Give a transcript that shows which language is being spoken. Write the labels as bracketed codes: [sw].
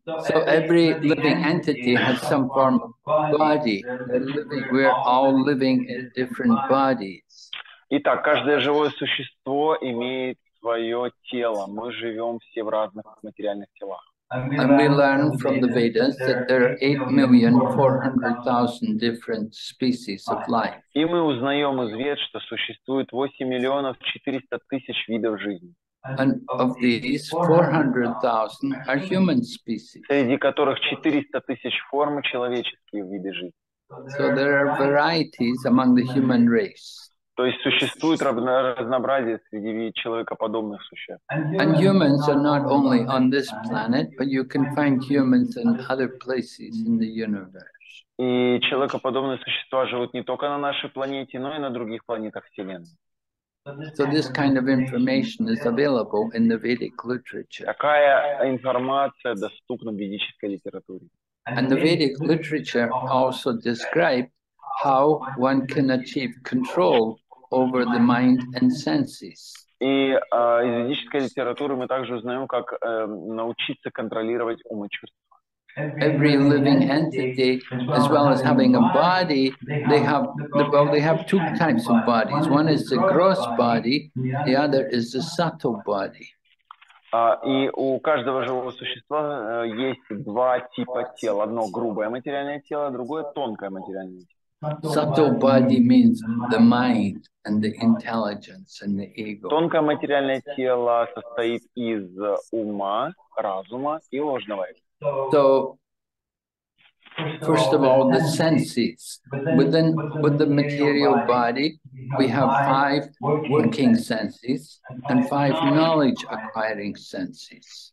[en] So every living entity has some form of body. We're all living in different bodies. [ru] Итак, каждое живое существо имеет свое тело. Мы живем все в разных материальных телах. [en] And we learn from the Vedas that there are 8,400,000 different species of life. [ru] И мы узнаем из Вед, что существует 8 миллионов 400 тысяч видов жизни. [en] And of these, 400,000 are human species. [ru] Среди которых 400 тысяч форм человеческие виды жизни. [en] So there are varieties among the human race. [ru] То есть существует разнообразие среди человекоподобных существ. [en] And humans are not only on this planet, but you can find humans in other places in the universe. [ru] И человекоподобные существа живут не только на нашей планете, но и на других планетах Вселенной. [en] So this kind of information is available in the Vedic literature. [ru] Такая информация доступна в ведической литературе. [en] And the Vedic literature also describes how one can achieve control over the mind and senses. [ru] И из ведической литературы мы также узнаем, как научиться контролировать ум и чувства. [en] Every living entity, as well as having a body, they have two types of bodies. One is the gross body, the other is the subtle body. [ru] И у каждого живого существа есть два типа тел. Одно грубое материальное тело, другое тонкое материальное тело. Subtle body means the mind and the intelligence and the ego. Тонкое материальное тело состоит из ума, разума и ложного эго. [en] So, first of all, the senses. With the material body, we have 5 working senses and 5 knowledge-acquiring senses.